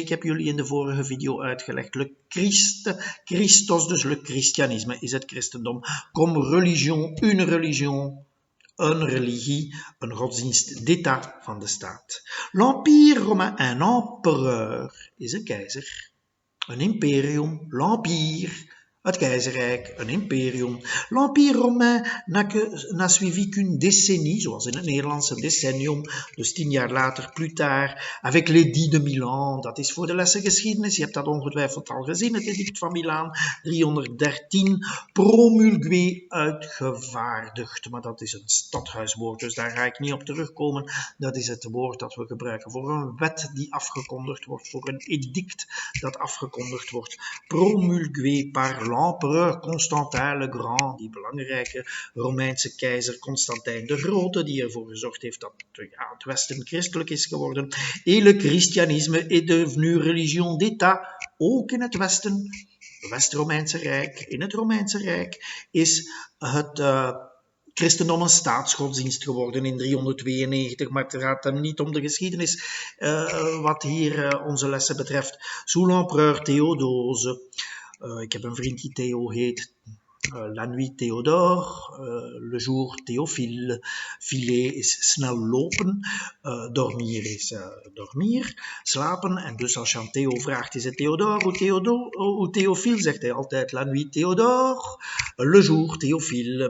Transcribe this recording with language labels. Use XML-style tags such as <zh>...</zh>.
<nl>Ik heb jullie in de vorige video uitgelegd, le Christos, dus le christianisme is het christendom,</nl> <fr>comme religion, une religion,</fr> <nl>een religie, een godsdienst</nl> <fr>d'état</fr> <nl>van de staat.</nl> <fr>L'Empire romain, un empereur,</fr> <nl>is een keizer. Een imperium,</nl> <fr>l'empire,</fr> <nl>Het keizerrijk, een imperium.</nl> <fr>L'Empire romain n'a suivi qu'une décennie,</fr> <nl>zoals in het Nederlands een decennium, dus 10 jaar</nl> <fr>later, plus tard, avec l'édit de Milan.</fr> <nl>Dat is voor de lessen geschiedenis, je hebt dat ongetwijfeld al gezien, het edict van Milaan, 313, promulgué, uitgevaardigd. Maar dat is een stadhuiswoord, dus daar ga ik niet op terugkomen. Dat is het woord dat we gebruiken voor een wet die afgekondigd wordt, voor een edict dat afgekondigd wordt.</nl> <fr>Promulgué par l'empereur Constantin le Grand,</fr> <nl>die belangrijke Romeinse keizer Constantijn de Grote, die ervoor gezorgd heeft dat het Westen christelijk is geworden.</nl> <fr>Et le christianisme est devenu religion d'État,</fr> <nl>ook in het Westen, het West-Romeinse Rijk. In het Romeinse Rijk is het christendom een staatsgodsdienst geworden in 392, maar het gaat hem niet om de geschiedenis wat hier onze lessen betreft.</nl> <fr>Sous l'empereur Théodose.</fr> <nl>Ik heb een vriend die Theo heet.</nl> <fr>La nuit Théodore, le jour Théophile, filer</fr> <nl>is snel lopen,</nl> <fr>dormir is dormir,</fr> <nl>slapen. En dus als je aan Theo vraagt, is het Théodore ou Théophile, zegt hij altijd</nl> <fr>la nuit Théodore, le jour Théophile.</fr>